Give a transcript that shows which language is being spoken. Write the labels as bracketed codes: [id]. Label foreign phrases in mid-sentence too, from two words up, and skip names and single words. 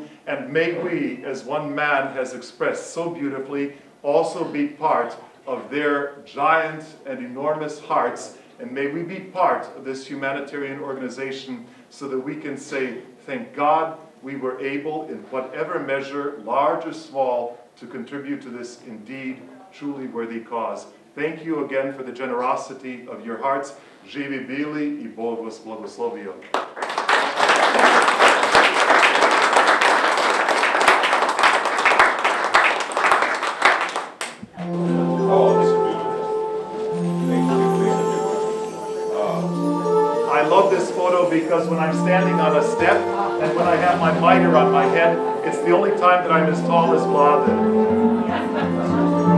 [en] And may we, as one man has expressed so beautifully, also be part of their giant and enormous hearts, and may we be part of this humanitarian organization so that we can say, thank God we were able, in whatever measure, large or small, to contribute to this indeed truly worthy cause. Thank you again for the generosity of your hearts. [sr] Živi bili I Bog vas blagoslovio. [en] I love this photo because when I'm standing on a step and when I have my mitre on my head, it's the only time that I'm as tall as Vlade.